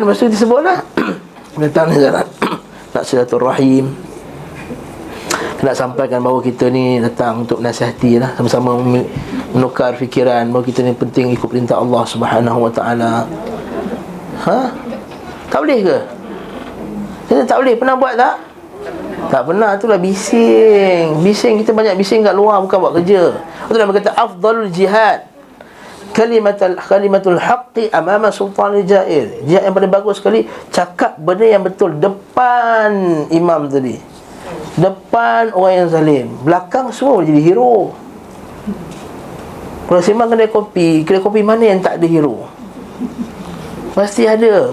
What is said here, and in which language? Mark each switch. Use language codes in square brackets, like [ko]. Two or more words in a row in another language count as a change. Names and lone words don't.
[ms] Lepas tu kita sebutlah datang ni ziarah nak silaturahim, nak sampaikan bahawa kita ni datang untuk nasihati lah, sama-sama menukar fikiran bahawa kita ni penting ikut perintah [ar] الله سبحانه وتعالى. [ms] Tak boleh ke? Kita tak boleh. Pernah buat tak? Tak pernah. Itulah bising. Kita banyak bising kat luar, bukan buat kerja. Itulah dia kata [ar] أفضل الجهاد كلمة الحق أمام سلطان جائر. [ms] Jihad yang paling bagus sekali cakap benda yang betul depan imam tadi, depan orang yang zalim. Belakang semua boleh jadi hero. Kalau sembang kedai kopi mana yang tak ada hero? Pasti ada.